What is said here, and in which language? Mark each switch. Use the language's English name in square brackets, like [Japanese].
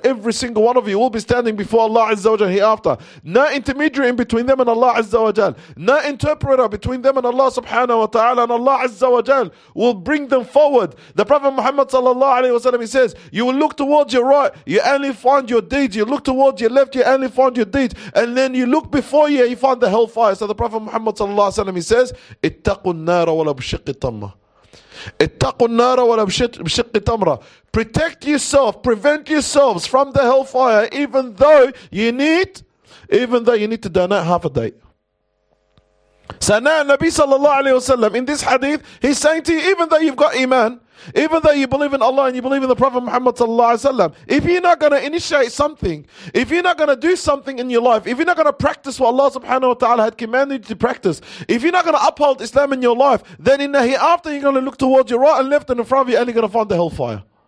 [English] Every single one of you will be standing before Allah azza wa jalla hereafter. No intermediary in between them and Allah azza wa jalla. No interpreter between them and Allah subhanahu wa ta'ala, and Allah azza wa jalla will bring them forward. The Prophet Muhammad sallallahu alaihi wasallam, he says, you will look towards your right, you only find your deeds. You look towards your left, you only find your deeds. And then you look before you, you find the hellfire. So the Prophet Muhammad sallallahu alaihi wasallam, he says, [Arabic] اتقوا النار ولا بشق التمرة [English] اتقوا النار ولا بشق التمرة. Protect yourself, prevent yourselves from the hellfire, even though you need to donate half a day. So now Nabi sallallahu alayhi wasallam in this hadith, he's saying to you, even though you've got iman, even though you believe in Allah and you believe in the Prophet Muhammad sallallahu alayhi wasallam, if you're not going to initiate something, if you're not going to do something in your life, if you're not going to practice what Allah subhanahu wa ta'ala had commanded you to practice, if you're not going to uphold Islam in your life, then in the hereafter you're going to look towards your right and left, and in front of you, and you're going to find the hellfire.